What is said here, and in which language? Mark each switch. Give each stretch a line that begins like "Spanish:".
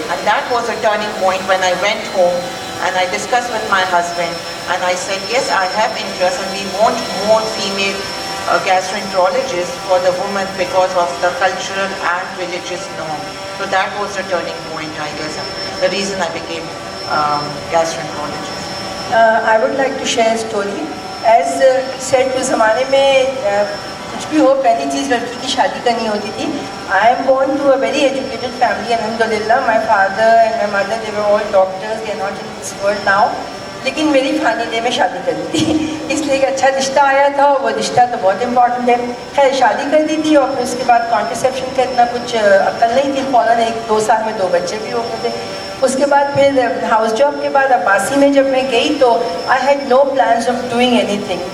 English: And that was a turning point when I went home and I discussed with my husband and I said, yes, I have interest and we want more female gastroenterologists for the women because of the cultural and religious norm. So that was the turning point, I guess, the reason I became gastroenterologist. I would like to share a story. As said,
Urdu: اس زمانے میں کچھ بھی ہو پہلی چیز لڑکی کی شادی کرنی ہوتی تھی.
English: I am born to a very educated family, alhamdulillah. My father and my mother, they were all doctors. They are not in this world now.
Urdu: لیکن میری فانی ڈے میں شادی کر دی تھی, اس لیے ایک اچھا رشتہ آیا تھا. وہ رشتہ تو بہت امپورٹنٹ ہے. خیر شادی کر دی تھی اور پھر اس کے بعد کانٹرسیپشن کا اتنا کچھ عقل نہیں تھی. فوراً 1-2 سال میں 2 بچے بھی ہو گئے تھے. اس کے بعد پھر ہاؤس جاب کے بعد عباسی میں جب میں گئی تو
English: I had no plans of doing anything.